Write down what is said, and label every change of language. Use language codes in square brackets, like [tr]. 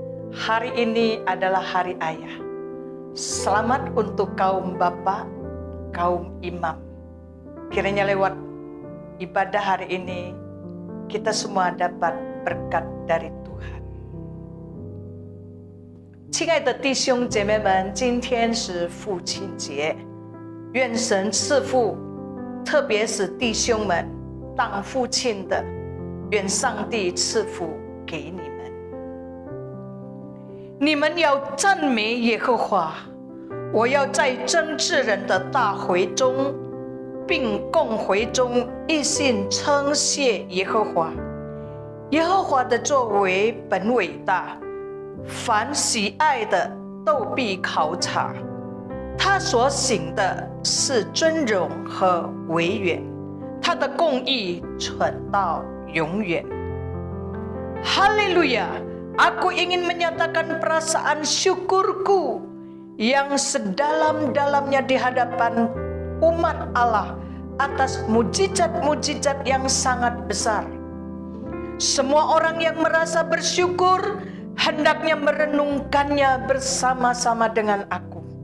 [id] Hari ini adalah hari Ayah. Selamat untuk kaum Bapak, kaum Imam. Kiranya lewat ibadah hari ini kita semua dapat berkat dari Tuhan. [zh] 亲爱的弟兄姐妹们，今天是父亲节，愿神赐福，特别是弟兄们当父亲的，愿上帝赐福给你们。你们要赞美耶和华，我要在真智人的大会中，并共会中一心称谢耶和华。耶和华的作为本伟大，凡喜爱的都必考察。他所行的是尊荣和威远，他的公义存到永远。 [id] Haleluya, aku ingin menyatakan perasaan syukurku yang sedalam-dalamnya di hadapan umat Allah atas mujizat-mujizat yang sangat besar. Semua orang yang merasa bersyukur hendaknya merenungkannya bersama-sama dengan aku.